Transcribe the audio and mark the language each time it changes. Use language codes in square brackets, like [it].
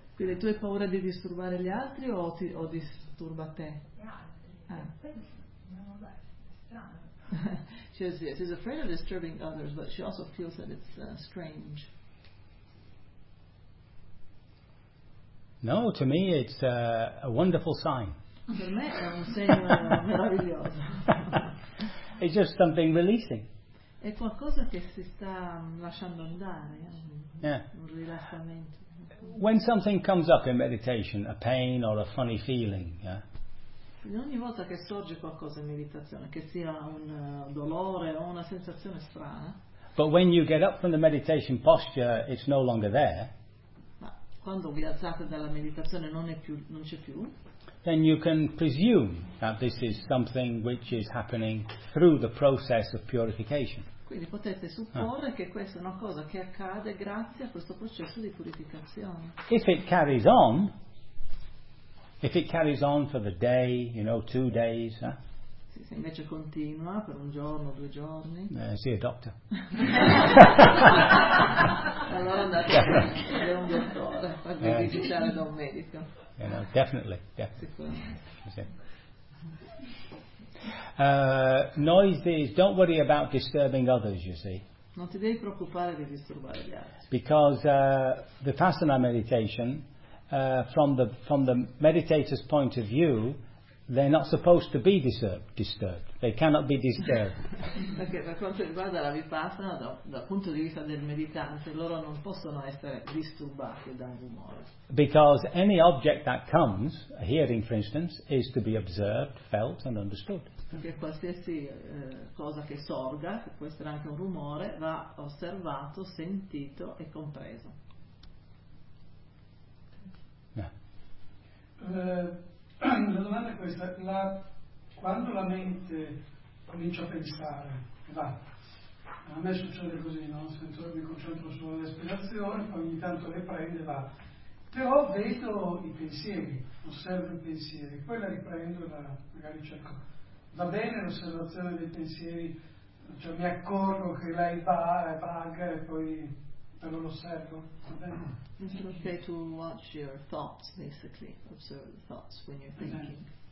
[it] Quindi tu hai paura di disturbare gli altri o ti o disturba te? [en] She's afraid of disturbing others, but she also feels that it's strange. No, to me it's a wonderful sign. [it] Per me è un segno meraviglioso. [en] It's just something releasing. [it] È qualcosa che si sta lasciando andare. [en] Yeah. [it] Un rilassamento. [en] When something comes up in meditation, a pain or a funny feeling, yeah. [it] Ogni volta che sorge qualcosa in meditazione, che sia un dolore o una sensazione strana. [en] But when you get up from the meditation posture, it's no longer there. [it] Ma quando vi alzate dalla meditazione non c'è più. [en] Then you can presume that this is something which is happening through the process of purification. [it] Quindi potete supporre che questa è una cosa che accade grazie a questo processo di purificazione. [en] If it carries on. If it carries on for the day, you know, 2 days. [it] Se invece continua per un giorno, 2 giorni. [en] See a doctor. [it] Allora andate a vedere un dottore, farvi visitare da un medico. [en] You know, definitely, yeah. [it] Sicuramente. [en] Noises, don't worry about disturbing others, you see. [it] Non ti devi preoccupare di disturbare gli altri. [en] Because the Vipassana meditation, from the meditator's point of view, they're not supposed to be disturbed. They cannot be disturbed. [it] Perché per quanto riguarda la Vipassana, dal punto di vista del meditante, loro non possono essere disturbati da un rumore. [en] Because any object that comes, a hearing for instance, is to be observed, felt and understood. [it] Perché qualsiasi cosa che sorga, che può essere anche un rumore, va osservato, sentito e compreso. La domanda è questa: quando la mente comincia a pensare, va, a me succede così, no? Sento, mi concentro sulla respirazione, poi ogni tanto riprende, va, però vedo i pensieri, osservo i pensieri, poi la riprendo e magari cerco. Va bene l'osservazione dei pensieri, cioè mi accorgo che lei va e vaga e poi te lo osservo, va bene? [en] It's okay to watch your thoughts, basically, observe the thoughts when you're thinking.